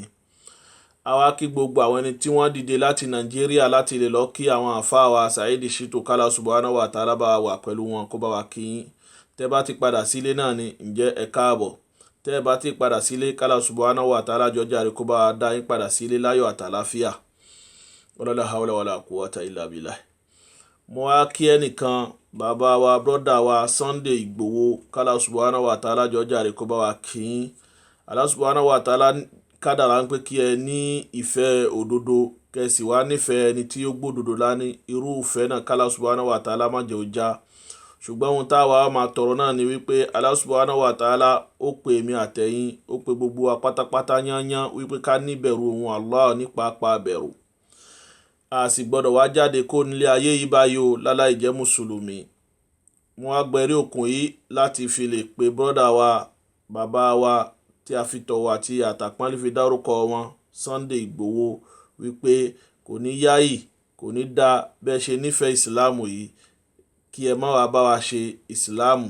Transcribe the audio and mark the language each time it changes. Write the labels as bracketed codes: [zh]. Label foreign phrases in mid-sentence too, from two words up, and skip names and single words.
[yo] Àwa kí gbogbo àwọn ẹni tí wọ́n dìde láti Nàìjíríà láti lè lọ kí àwọn àfáà wa Saidi Shitu, kálá [ar] سبحانه وتعالى [yo] bá wà pẹ̀lú wọn kó bá wa kí yín. Tẹ́ bá ti padà sílé náà ni ǹjẹ́ ẹ káàbọ̀. Tẹ́ bá ti padà sílé kálá [ar] سبحانه وتعالى [yo] jọjà rẹ̀ kó bá wa dá yín padà sílé láyọ̀ àtàláfíà. [ar] ولا حول ولا قوة إلا بالله. [yo] Mo wá kí ẹnìkan, bàbá wa, brọ́dà wa Sunday Igboho, kálá [ar] سبحانه وتعالى [yo] jọjà rẹ̀ kó bá wa kí yín. [ar] الله سبحانه وتعالى [yo] kádàrá ń pé kí ẹ ní ìfẹ́ òdodo, kẹsì wá nífẹ̀ẹ́ ẹni tí ó gbódodo lání. Irú ìfẹ́ náà kálá [ar] سبحانه وتعالى [yo] má jẹ́ ó já. Ṣùgbọ́n ohun táwa máa tọrọ náà ni wípé [ar] الله سبحانه وتعالى [yo] ó pe èmi àtẹ̀yin, ó pe gbogbo wa pátápátá yányán wípé ká níbẹ̀rù òun Allah ní pápá bẹ̀rù. A sì gbọ́dọ̀ wá jáde kó nílé ayé yìí báyìí o láláì jẹ́ mùsùlùmí. Mo wá gbẹ̀rí òkun yìí láti fi lè pe brọ́dà wa, bàbá wa tí a fi tọ̀wọ̀ àti àtàpọ́nlé fi dárúkọ wọn, Sunday Igboho, wípé kò ní yáyì, kò ní dá bẹ́ẹ̀ ṣe nífẹ̀ẹ́ ìsìláàmù yìí kí ẹ má wá bá wa ṣe ìsìláàmù.